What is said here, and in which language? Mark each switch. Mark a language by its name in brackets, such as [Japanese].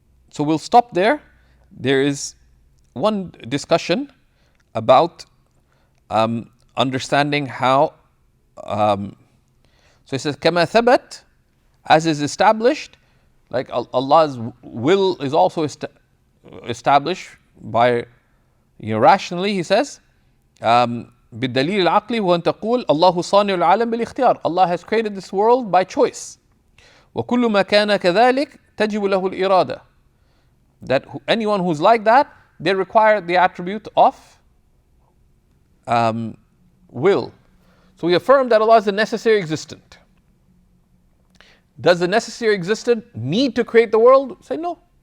[English] So we'll stop there. There is one discussion about understanding how. So it says, [Arabic] "Kama thabat," [English] as is established, like Allah's will is also established by, rationally. He says, [Arabic] "بالدليل العقلي وأن تقول الله صانع العالم بالاختيار." [English] Allah has created this world by choice. [Arabic] وكل ما كان كذلك تجب له الإرادة. [English] That anyone who's like that, they require the attribute of will. So we affirm that Allah is the necessary existent. Does the necessary existent need to create the world? Say no.